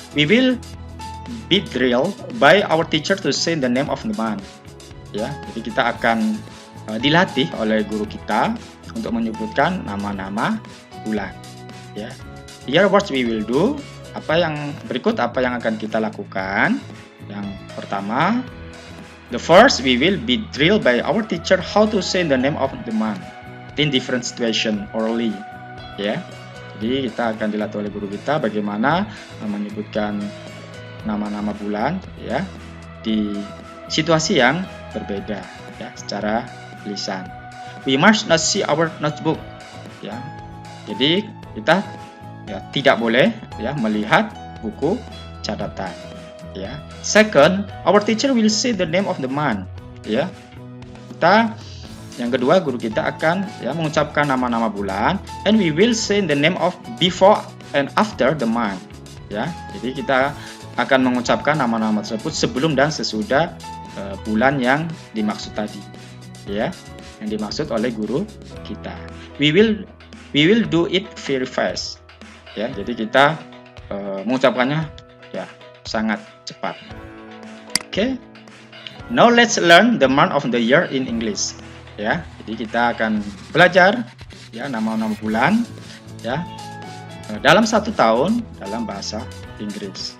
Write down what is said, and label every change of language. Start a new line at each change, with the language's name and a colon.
English: We will be drilled by our teacher to say the name of the month ya.
Indonesian: Jadi kita akan dilatih oleh guru kita untuk menyebutkan nama-nama bulan ya.
English: Here what we will do,
Indonesian: apa yang akan kita lakukan. Yang pertama,
English: the first, we will be drilled by our teacher how to say the name of the month in different situation orally ya.
Indonesian: Jadi kita akan dilatih oleh guru kita bagaimana menyebutkan nama-nama bulan ya di situasi yang berbeda ya secara lisan.
English: We must not see our notebook ya.
Indonesian: Jadi kita ya tidak boleh ya melihat buku catatan ya.
English: Second, our teacher will say the name of the month ya. Kita
Indonesian: Yang kedua, guru kita akan mengucapkan nama-nama bulan,
English: and we will say the name of before and after the month.
Indonesian: Ya, jadi kita akan mengucapkan nama-nama tersebut sebelum dan sesudah bulan yang dimaksud tadi. Ya, yang dimaksud oleh guru kita.
English: We will do it very fast.
Indonesian: Ya, jadi kita mengucapkannya sangat cepat. Oke.
English: Now let's learn the month of the year in English.
Indonesian: Ya, jadi kita akan belajar nama-nama bulan dalam satu tahun dalam bahasa Inggris.